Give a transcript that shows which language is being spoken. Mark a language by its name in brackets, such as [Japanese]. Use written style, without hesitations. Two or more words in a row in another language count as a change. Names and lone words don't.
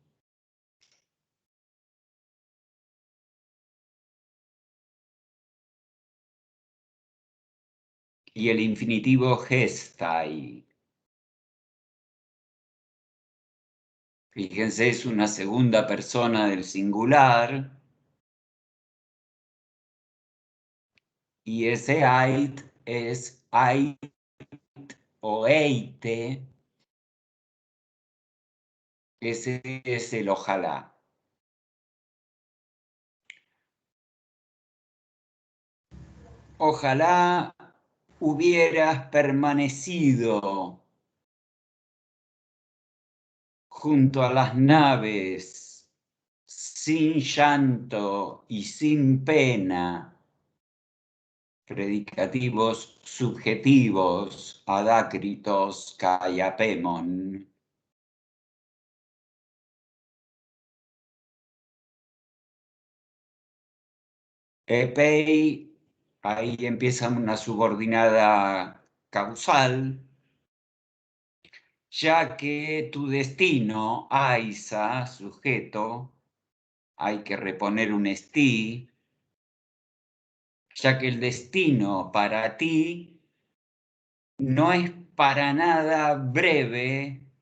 [Spanish] Y el infinitivo gestai. Fíjense, es una segunda persona del singular. Y ese ait es ait o eite. Ese es el ojalá. Ojalá hubieras permanecido junto a las naves, sin llanto y sin pena, predicativos subjetivos, [Greek] ἀδάκρυτος καὶ ἀπήμων. [Spanish] Epei, ahí empieza una subordinada causal, ya que tu destino, aisa, sujeto, hay que reponer un esti, ya que el destino para ti no es para nada breve,